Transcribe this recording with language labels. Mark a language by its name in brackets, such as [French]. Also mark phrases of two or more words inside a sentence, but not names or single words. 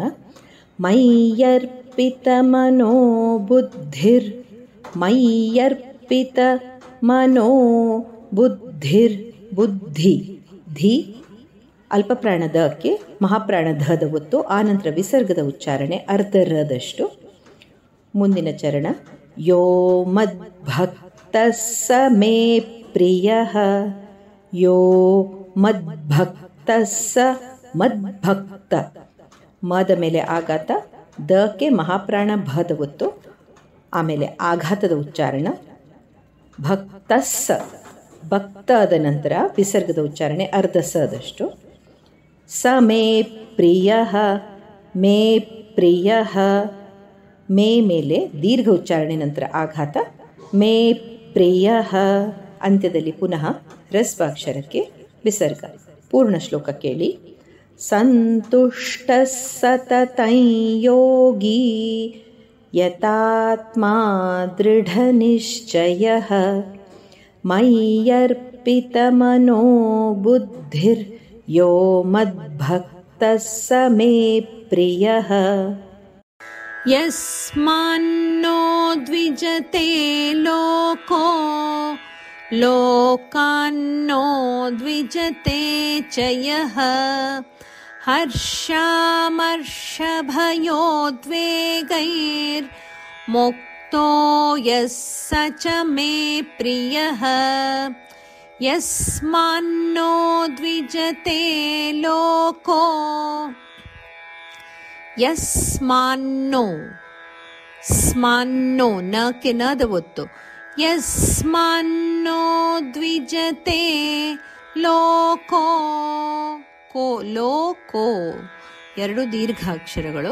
[Sanskrit] ಮಯ್ಯರ್ಪಿತ ಮನೋ ಬುದ್ಧಿರ್ ಮಯ್ಯರ್ಪಿತ ಮನೋ ಬುದ್ಧಿರ್ ಬುದ್ಧಿ ಧಿ [Kannada] ಅಲ್ಪಪ್ರಾಣದಕ್ಕೆ ಮಹಾಪ್ರಾಣ ಧದ ಒತ್ತು. ಆನಂತರ ವಿಸರ್ಗದ ಉಚ್ಚಾರಣೆ ಅರ್ಧ ರದಷ್ಟು. ಮುಂದಿನ ಚರಣ. [Sanskrit] ಯೋ ಮದ್ಭಕ್ತ ಸ ಮೇ ಪ್ರಿಯಃ ಯೋ ಮದ್ಭಕ್ತ ಸ ಮದ್ಭಕ್ತ [Kannada] ಮದ ಮೇಲೆ ಆಘಾತ, ದಕ್ಕೆ ಮಹಾಪ್ರಾಣ ಭದ ಒತ್ತು. ಆಮೇಲೆ ಆಘಾತದ ಉಚ್ಚಾರಣ [Sanskrit] ಭಕ್ತಸ್ ಭಕ್ತ [Kannada] ಆದ ನಂತರ ವಿಸರ್ಗದ ಉಚ್ಚಾರಣೆ ಅರ್ಧ ಸದಷ್ಟು. [Sanskrit] ಸ ಮೇ ಪ್ರಿಯಃ ಮೇ ಪ್ರಿಯಃ ಮೇ [Kannada] ಮೇಲೆ ದೀರ್ಘ ಉಚ್ಚಾರಣೆ ನಂತರ ಆಘಾತ. [Sanskrit] ಮೇ ಪ್ರಿಯಃ [Kannada] ಅಂತ್ಯದಲ್ಲಿ ಪುನಃ ಹ್ರಸ್ವಾಕ್ಷರಕ್ಕೆ ವಿಸರ್ಗ. ಪೂರ್ಣ ಶ್ಲೋಕ ಕೇಳಿ. [Sanskrit] ಸಂತುಷ್ಟ ಸತತಂ ಯೋಗಿ ಯತಾತ್ಮಾ ದೃಢ ನಿಶ್ಚಯಃ ಮಯ್ಯರ್ಪಿತ ಮನೋ ಬುದ್ಧಿರ್ ಯೋ ಮದ್ಭಕ್ತಃ ಸ ಮೇ ಪ್ರಿಯಃ. ಯಸ್ಮಾನ್ನೋ ದ್ವಿಜತೆ ಲೋಕೋ ಲೋಕಾನ್ನೋ ದ್ವಿಜತೆ ಚ ಯಃ ಹರ್ಷಾಮರ್ಷಭಯೋದ್ವೇಗೈರ್ ಮುಕ್ತೋ ಯಃ ಸ ಚ ಮೇ ಪ್ರಿಯಃ. ಯಸ್ಮಾನ್ನೋ ದ್ವಿಜತೆ ಲೋಕೋ ಯಸ್ಮಾನ್ನೋ ಸ್ಮಾನ್ನೋ [Kannada] ನ ಕೆ ನದ ಒತ್ತು. [Sanskrit] ಯಸ್ಮಾನ್ನೋ ದ್ವಿಜತೆ ಲೋಕೋ ಕೋ ಲೋಕೋ [Kannada] ಎರಡು ದೀರ್ಘಾಕ್ಷರಗಳು.